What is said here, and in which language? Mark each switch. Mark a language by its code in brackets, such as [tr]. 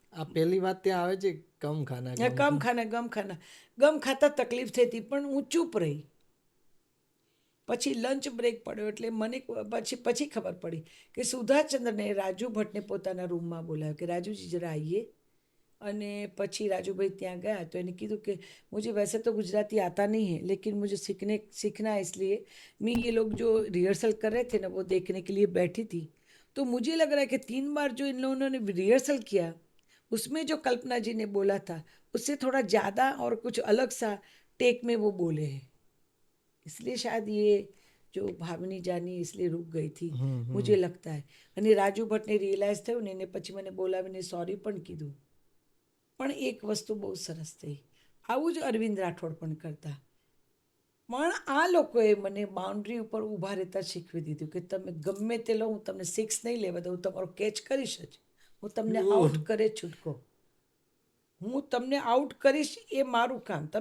[gu] આ પહેલી વાત ત્યાં આવે છે ગમ ખાના. ગમ ખાતા તકલીફ થઈ હતી, પણ હું ચૂપ રહી. પછી લંચ બ્રેક પડ્યો એટલે મને પછી ખબર પડી કે સુધાચંદ્રને રાજુ ભટ્ટને પોતાના રૂમમાં બોલાવ્યો કે રાજુજી જરા આવીએ. અને પછી રાજુભાઈ ત્યાં ગયા તો એને કીધું [hi] कि मुझे वैसे तो गुजराती आता नहीं है, लेकिन मुझे सीखना है, इसलिए मैं ये लोग जो रिहर्सल कर रहे थे ना वो देखने के लिए बैठी थी. तो मुझे लग रहा है कि 3 बार जो इन लोगों ने रिहर्सल किया उसमें जो कल्पना जी ने बोला था उससे थोड़ा ज़्यादा और कुछ अलग सा टेक में वो बोले हैं, इसलिए शायद ये जो भावनी जानी इसलिए रुक गई थी मुझे लगता है. [gu] અને રાજુ ભટ્ટને રિયલાઇઝ થયું ને એને પછી મને બોલાવીને સોરી પણ કીધું. પણ એક વસ્તુ બહુ સરસ થઈ, આવું જ અરવિંદ રાઠોડ પણ કરતા. પણ આ લોકોએ મને બાઉન્ડ્રી ઉપર ઊભા રહેતા શીખવી દીધું કે તમે ગમે તે લો, હું તમને 6 નહીં લેવા દઉં, હું તમારો કેચ કરીશ જ, હું તમને આઉટ કરે છૂટકો, હું તમને આઉટ કરીશ, એ મારું કામ.